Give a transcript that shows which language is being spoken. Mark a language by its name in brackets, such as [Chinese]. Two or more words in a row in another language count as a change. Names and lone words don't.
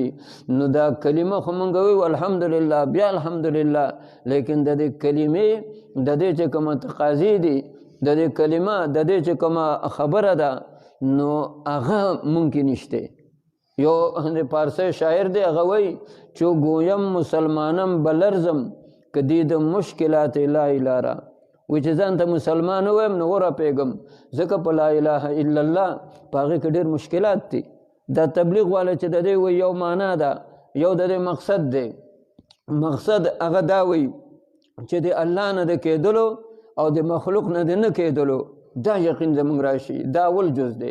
[Pashto] نو دا کلمه خو مونږ وایو الحمدلله، بیا الحمدلله، لیکن د دې کلمې د دې چې کومه تقاضي دي، د دې کلمه د دې چې کومه خبره ده نو هغه ممکن نشته. یو د پارسی شاعر دی هغه وایي چې [Persian] گویم مسلمانم بلرزم که دیدم مشکلات الهی لاره، [Pashto] وی چې ځان ته مسلمان ووایم نو ورپېږم ځکه په [Arabic] لا اله الا الله [Pashto] په هغې کې ډېر مشکلات دي. دا تبلیغ والا چې د دې وایي یو معنا ده، یو د دې مقصد دی، مقصد هغه دا وایي چې د الله نه د کېدلو او د مخلوق نه د نه کېدلو دا یقین زموږ راشي، دا اول جز دی.